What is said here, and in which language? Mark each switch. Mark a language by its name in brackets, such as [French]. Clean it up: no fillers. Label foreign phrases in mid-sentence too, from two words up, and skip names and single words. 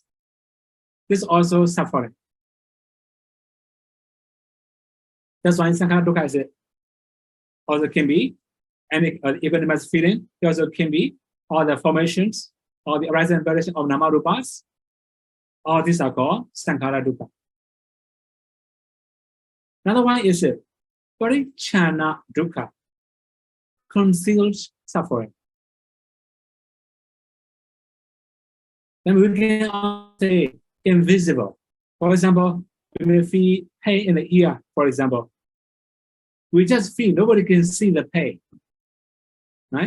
[English] This is also suffering. That's why [Pali] Sankhara dukkha [English] is also can be any equanimous feeling. It also can be all the formations or the arising and variation of [Pali] nama rupas, [English] all these are called [Pali] sankhara dukkha. [English] Another one is [Pali] parichana dukkha, [English] concealed suffering. Then we can say invisible. For example, we may feel pain in the ear, for example. We just feel, nobody can see the pain, right?